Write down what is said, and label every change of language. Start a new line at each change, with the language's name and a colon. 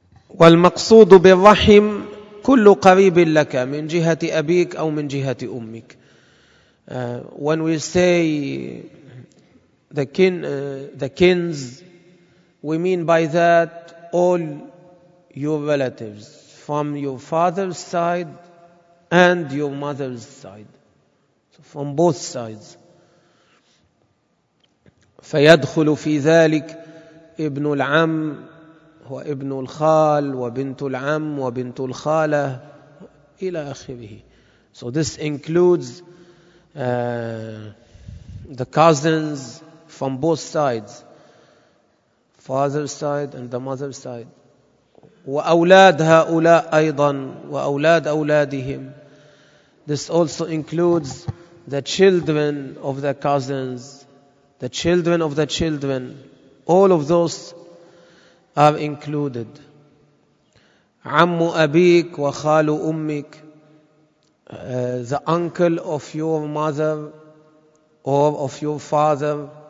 Arabic: والمقصود بالرحم كل قريب لك من جهة أبيك أو من جهة أمك.
English: When we say the kins, we mean by that all your relatives from your father's side and your mother's side. So from both sides.
Arabic: فيدخل في ذلك ابن العم وابن الخال وبنت العم وبنت الخالة إلى آخره.
English: So this includes the cousins from both sides, father's side and the mother's side.
Arabic: وأولاد هؤلاء أيضا وأولاد أولادهم.
English: This also includes the children of the cousins, the children of the children. All of those are included.
Arabic: عم أبيك وخال أمك,
English: the uncle of your mother or of your father.